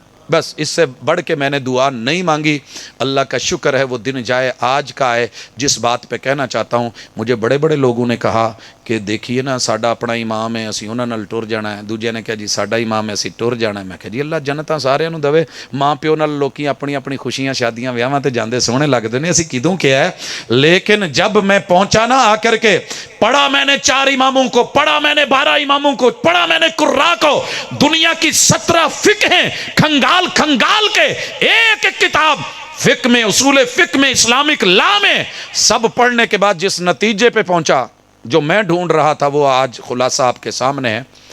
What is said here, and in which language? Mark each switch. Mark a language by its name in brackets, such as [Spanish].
[Urdu] بس اس سے بڑھ کے میں نے دعا نہیں مانگی. اللہ کا شکر ہے وہ دن جائے آج کا آئے. جس بات پہ کہنا چاہتا ہوں, مجھے بڑے بڑے لوگوں نے کہا کہ دیکھیے نا [Punjabi] ساڈا اپنا امام ہے, اسی انہاں نال ٹر جانا ہے. دوجے نے کہا جی ساڈا امام ہے, اسی ٹر جانا ہے. میں کہا جی اللہ جنتاں سارے نوں دے. ماں پیو نال لوکی اپنی اپنی خوشیاں شادیاں ویاواں تے جاندے سوہنے لگدے نے, اسی کدوں کیا ہے. [Urdu] لیکن جب میں پہنچا نا آ کر کے, پڑھا میں نے 4 اماموں کو, پڑھا میں نے 12 اماموں کو, پڑھا میں نے قراء کو. دنیا کی 17 فقہیں کھنگال کھنگال کے ایک ایک کتاب فقہ میں, اصول فقہ میں, اسلامک لا میں, سب پڑھنے کے بعد جس نتیجے پہ پہنچا جو میں ڈھونڈ رہا تھا وہ آج خلاصہ آپ کے سامنے ہے.